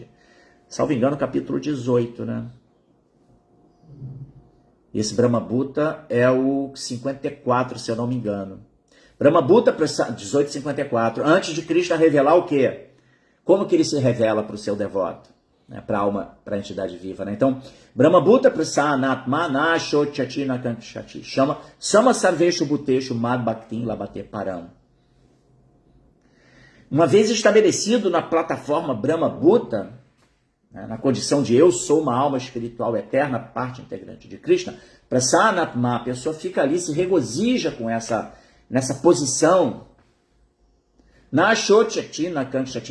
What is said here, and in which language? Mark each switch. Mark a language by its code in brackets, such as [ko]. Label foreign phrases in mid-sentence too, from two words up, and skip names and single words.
[pt] Salvo engano, capítulo 18, né? Esse [sa] ब्रह्म भूत [pt] é o 54, se eu não me engano. [sa] ब्रह्म भूत [pt] 1854, antes de Krishna revelar o quê? Como que ele se revela para o seu devoto? Né? Para a alma, para a entidade viva. Né? Então, [sa] ब्रह्मभूतः प्रसन्नात्मा न शोचति न काङ्क्षति. समः सर्वेषु भूतेषु मद्भक्तिं लभते पराम्. [pt] Uma vez estabelecido na plataforma [sa] ब्रह्म भूत, [pt] né, na condição de eu sou uma alma espiritual eterna, parte integrante de Krishna, Prasanatma, a pessoa fica ali, se regozija com nessa posição, [sa] न शोचति न काङ्क्षति.